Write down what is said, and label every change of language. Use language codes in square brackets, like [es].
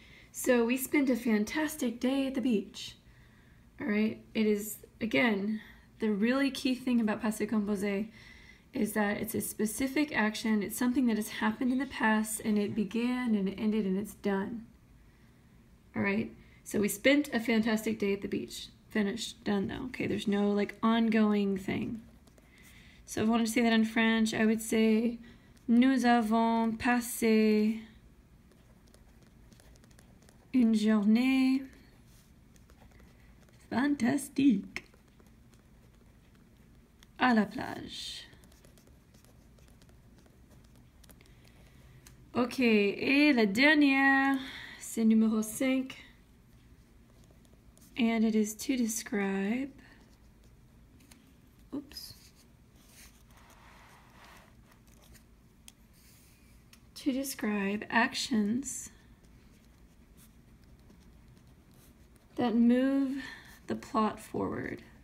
[en] So we spent a fantastic day at the beach. All right, it is, again, the really key thing about Passé Composé is that it's a specific action. It's something that has happened in the past, and it began and it ended and it's done. All right, so we spent a fantastic day at the beach. Finished, done though. Okay, there's no like ongoing thing. So if I wanted to say that in French, I would say [fr] nous avons passé une journée fantastique à la plage. Ok, et la dernière, c'est numéro 5. [en] And it is to describe, to describe actions that move the plot forward.